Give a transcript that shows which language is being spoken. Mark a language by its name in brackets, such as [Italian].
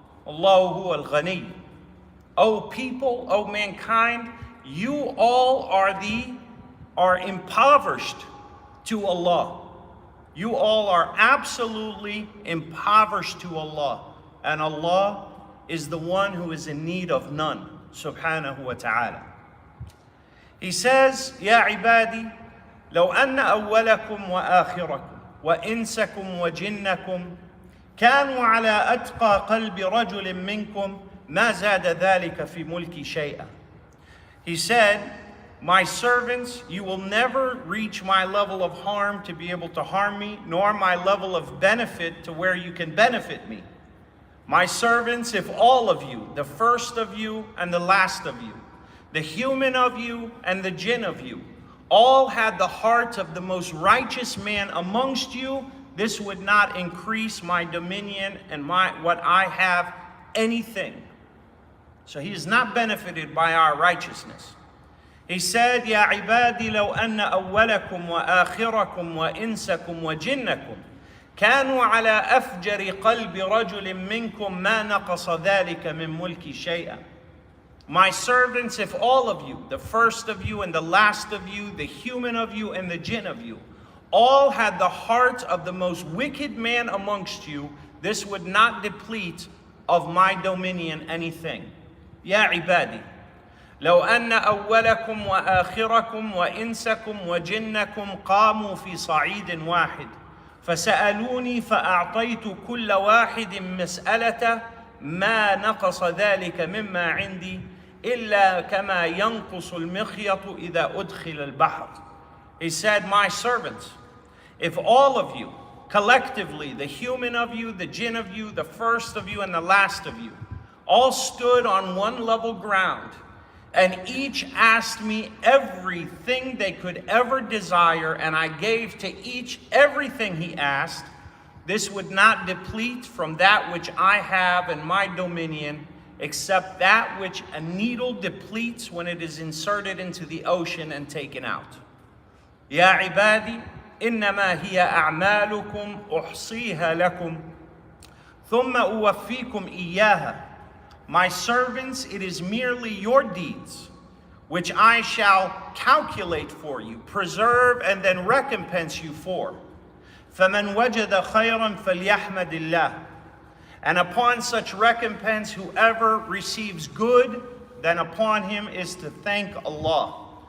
[Arabic] Allahu huwa al-ghani. [English] O people, O mankind, you all are impoverished to Allah. You all are absolutely impoverished to Allah. And Allah is the one who is in need of none, subhanahu wa ta'ala. He says, [Arabic] Ya ibadi, لو أن أولكم وآخركم وإنسكم وجنكم كانوا على أتقى قلب رجل منكم ما زاد ذلك في ملكي شيئا. [English] He said, my servants, you will never reach my level of harm to be able to harm me, nor my level of benefit to where you can benefit me. My servants, if all of you, the first of you and the last of you, the human of you and the jinn of you, all had the heart of the most righteous man amongst you, this would not increase my dominion and what I have anything. So he is not benefited by our righteousness. He said, [Arabic] يا عبادي لو أن أولكم وآخركم وإنسكم وجنكم كانوا على أفجر قلب رجل منكم ما نقص ذلك من ملكي شيئا. [English] My servants, if all of you, the first of you and the last of you, the human of you and the jinn of you, all had the heart of the most wicked man amongst you, this would not deplete of my dominion anything. [Arabic] يا عبادي لو أن أولكم وآخركم وإنسكم وجنكم قاموا في صعيد واحد فسألوني فأعطيت كل واحد مسألة ما نقص ذلك مما عندي إلا كما ينقص المخيط إذا أدخل البحر. [English] He said, my servants, if all of you, collectively, the human of you, the jinn of you, the first of you and the last of you, all stood on one level ground, and each asked me everything they could ever desire, and I gave to each everything he asked, this would not deplete from that which I have in my dominion, except that which a needle depletes when it is inserted into the ocean and taken out. [Arabic] يا عبادي إنما هي أعمالكم أحصيها لكم ثم أوفيكم إياها. [English] My servants, it is merely your deeds, which I shall calculate for you, preserve, and then recompense you for. [Arabic] فَمَنْ وَجَدَ خَيْرًا فَلْيَحْمَدِ اللَّهِ. [English] And upon such recompense, whoever receives good, then upon him is to thank Allah.